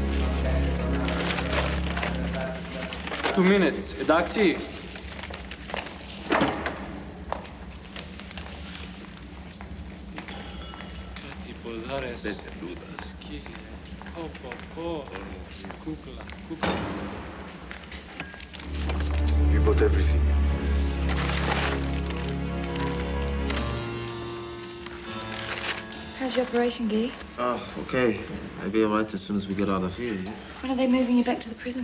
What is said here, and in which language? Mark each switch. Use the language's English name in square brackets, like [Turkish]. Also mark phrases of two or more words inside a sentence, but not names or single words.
[Greek] 2 minutes, εντάξει. Κάτι ποδάρες. Πετελούδα. Σκίζει. Πω. Κούκλα. [English] You bought everything. How's your operation, Guy? Oh, okay. I'll be all right as soon as we get out of here, yeah? When are they moving you back to the prison?